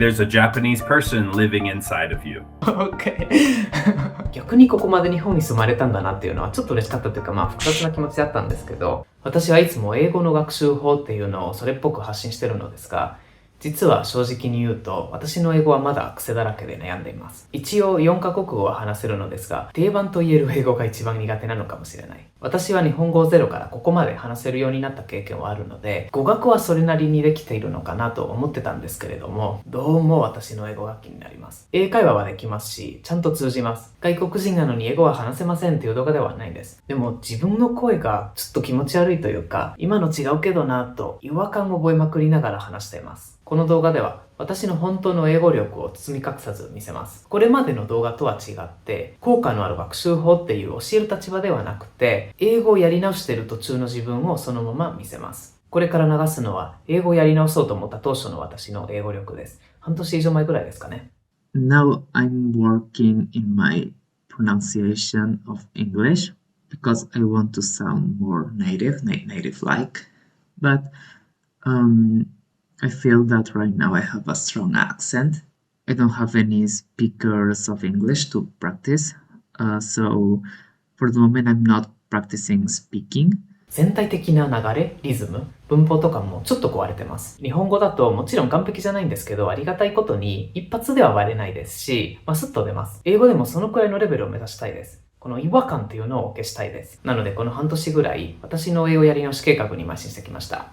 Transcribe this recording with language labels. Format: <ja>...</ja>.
<en>There's a Japanese person living inside of you.</en> <ja>OK 逆にここまで日本に住まれたんだなっていうのはちょっと嬉しかったというか、複雑な気持ちだったんですけど、私はいつも英語の学習法っていうのをそれっぽく発信してるのですが、実は正直に言うと、私の英語はまだ癖だらけで悩んでいます。一応4カ国語は話せるのですが、定番と言える英語が一番苦手なのかもしれない。私は日本語をゼロからここまで話せるようになった経験はあるので、語学はそれなりにできているのかなと思ってたんですけれども、どうも私の英語が気になります。英会話はできますし、ちゃんと通じます。外国人なのに英語は話せませんっていう動画ではないんです。でも自分の声がちょっと気持ち悪いというか、今の違うけどなと違和感を覚えまくりながら話しています。この動画では私の本当の英語力を包み隠さず見せます。これまでの動画とは違って、効果のある学習法っていう教える立場ではなくて、英語をやり直している途中の自分をそのまま見せます。これから流すのは、英語をやり直そうと思った当初の私の英語力です。半年以上前くらいですかね。</ja> <en>Now I'm working in my pronunciation of English because I want to sound more native-like. But I feel that right now I have a strong accent. I don't have any speakers of English to practice. So for the moment I'm not practicing speaking.</en> <ja>全体的な流れ、リズム、文法とかもちょっと壊れてます。日本語だともちろん完璧じゃないんですけど、ありがたいことに一発では割れないですし、スッと出ます。英語でもそのくらいのレベルを目指したいです。この違和感っていうのを消したいです。なのでこの半年ぐらい、私の英語やり直し計画に邁進してきました。</ja>